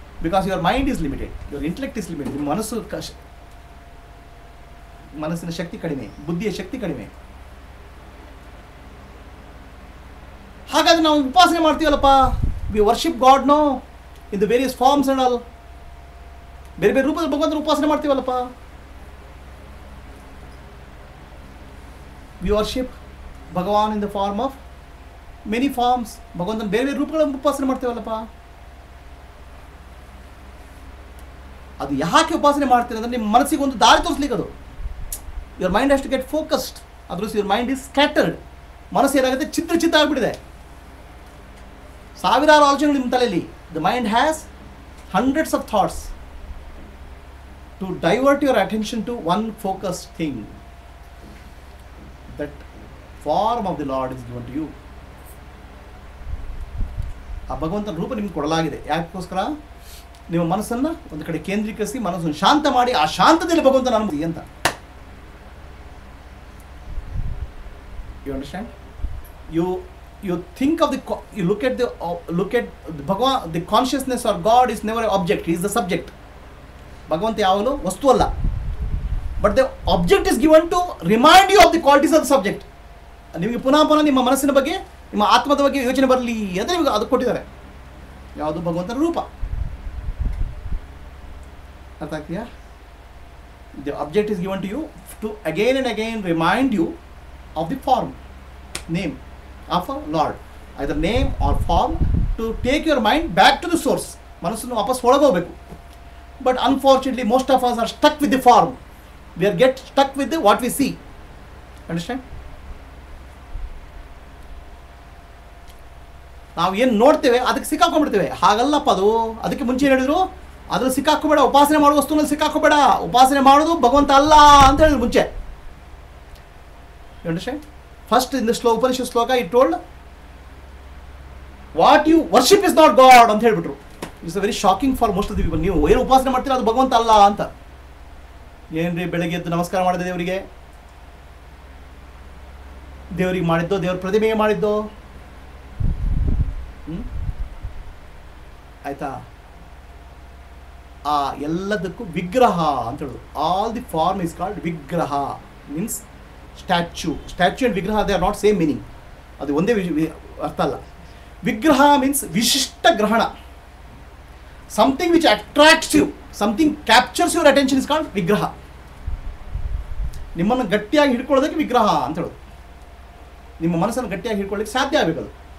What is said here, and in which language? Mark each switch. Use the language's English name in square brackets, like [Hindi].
[English] Because your mind is limited. Your intellect is limited. [Kannada] ನಿಮ್ಮ ಮನಸ್ಸಿನ ಶಕ್ತಿ ಕಡಿಮೆ, ಬುದ್ಧಿಯ ಶಕ್ತಿ ಕಡಿಮೆ. ಹಾಗಾದ್ರೆ ನಾವು ಉಪಾಸನೆ ಮಾಡ್ತೀವಲ್ಲಪ್ಪ, [English] We worship God no in the various forms and all. [Kannada] ಬೇರೆ ಬೇರೆ ರೂಪದಲ್ಲಿ ಭಗವಂತನ ಉಪಾಸನೆ ಮಾಡ್ತೀವಲ್ಲಪ್ಪ. [English] We worship Bhagwan in the form of many forms. [Kannada] ಭಗವಂತನ ಬೇರೆ ಬೇರೆ ರೂಪಗಳನ್ನು ಉಪಾಸನೆ ಮಾಡ್ತೀವಲ್ಲಪ್ಪ. ಅದು ಯಾಕೆ ಉಪಾಸನೆ ಮಾಡ್ತೀರ ಅಂದರೆ ನಿಮ್ಮ ಮನಸ್ಸಿಗೆ ಒಂದು ದಾರಿ ತೋರಿಸ್ಲಿಕ್ಕೆ. [English] ಅದು your mind has to get focused. ಅದ್ರಸ್ your mind is scattered. [Kannada] ಮನಸ್ಸು ಏನಾಗುತ್ತೆ, ಚಿತ್ರ ಆಗಿಬಿಟ್ಟಿದೆ. ಸಾವಿರಾರು ಆಲೋಚನೆಗಳು ನಿಮ್ಮ ತಲೆಯಲ್ಲಿ. [English] The mind has hundreds of thoughts. To divert your attention to one focused thing, that form of the Lord is given to you. [Kannada] ಆ ಭಗವಂತನ ರೂಪ ನಿಮ್ಗೆ ಕೊಡಲಾಗಿದೆ. ಯಾಕೋಸ್ಕರ ನಿಮ್ಮ ಮನಸ್ಸನ್ನು ಒಂದು ಕಡೆ ಕೇಂದ್ರೀಕರಿಸಿ ಮನಸ್ಸನ್ನು ಶಾಂತ ಮಾಡಿ ಆ ಶಾಂತದಲ್ಲಿ ಭಗವಂತನ ಅನುಭೂತಿ ಅಂತ. [English] You understand? You think of you look at the Bhagavan. The consciousness or God is never an object. He is the subject. [Kannada] ಭಗವಂತ ಯಾವಾಗಲೂ ವಸ್ತು ಅಲ್ಲ. [English] But the object is given to remind you of the qualities of the subject. [Kannada] ನಿಮಗೆ ಪುನಃ ನಿಮ್ಮ ಮನಸ್ಸಿನ ಬಗ್ಗೆ, ನಿಮ್ಮ ಆತ್ಮದ ಬಗ್ಗೆ ಯೋಚನೆ ಬರಲಿ ಅಂತ ನಿಮಗೆ ಅದು ಕೊಟ್ಟಿದ್ದಾರೆ. ಯಾವುದು? ಭಗವಂತನ ರೂಪ. ಅರ್ಥ ಆಗ್ತೀಯಾ? [English] The object is given to you to again and again remind you of the form, name of a lord. Either name or form to take your mind back to the source. [Kannada] ಮನಸ್ಸನ್ನು ವಾಪಸ್ ಒಳಗೋಗಬೇಕು. [English] But unfortunately, most of us are stuck with the form. We are stuck with what we see. Understand? [Kannada] ನಾವು ಏನು ನೋಡ್ತೇವೆ ಅದಕ್ಕೆ ಸಿಕ್ಕಾಕೊಂಡ್ಬಿಡ್ತೇವೆ. ಹಾಗಲ್ಲಪ್ಪ ಅದು. ಅದಕ್ಕೆ ಮುಂಚೆ ಹೇಳಿದ್ರು, ಅದ್ರಲ್ಲಿ ಸಿಕ್ಕಾಕೋಬೇಡ, ಉಪಾಸನೆ ಮಾಡೋ ವಸ್ತುನಲ್ಲಿ ಸಿಕ್ಕಾಕೋಬೇಡ, ಉಪಾಸನೆ ಮಾಡೋದು ಭಗವಂತ ಅಲ್ಲ ಅಂತ ಹೇಳಿದ್ರು ಮುಂಚೆ. [English] You understand? First in the Upanishad sloka it told, what you worship is not God [Kannada] ಅಂತ ಹೇಳ್ಬಿಟ್ರು. [English] It's very shocking for most of the people. [Kannada] ನೀವು ಏನು ಉಪಾಸನೆ ಮಾಡ್ತೀರಾ ಅದು ಭಗವಂತ ಅಲ್ಲ ಅಂತ. ಏನ್ರಿ ಬೆಳಗ್ಗೆ ಎದ್ದು ನಮಸ್ಕಾರ ಮಾಡಿದೆ ದೇವರಿಗೆ ಮಾಡಿದ್ದೋ, ದೇವ್ರ ಪ್ರತಿಮೆಗೆ ಮಾಡಿದ್ದೋ, ಆಯ್ತಾ? ಆ ಎಲ್ಲದಕ್ಕೂ ವಿಗ್ರಹ ಅಂತ ಹೇಳೋದು. [English] All the form is called vigraha. Means statue and vigraha they are not same meaning. [Kannada] ಅದು ಒಂದೇ ಅರ್ಥ ಅಲ್ಲ. ವಿಗ್ರಹ ಮೀನ್ಸ್ ವಿಶಿಷ್ಟ ಗ್ರಹಣ. [English] Something which attracts you, something captures your attention is called vigraha. [Kannada] ನಿಮ್ಮನ್ನು ಗಟ್ಟಿಯಾಗಿ ಹಿಡ್ಕೊಳ್ಳೋದಕ್ಕೆ ವಿಗ್ರಹ ಅಂತ ಹೇಳೋದು. ನಿಮ್ಮ ಮನಸ್ಸನ್ನು ಗಟ್ಟಿಯಾಗಿ ಹಿಡ್ಕೊಳ್ಳೋಕ್ಕೆ ಸಾಧ್ಯ ಆಗಬೇಕದು.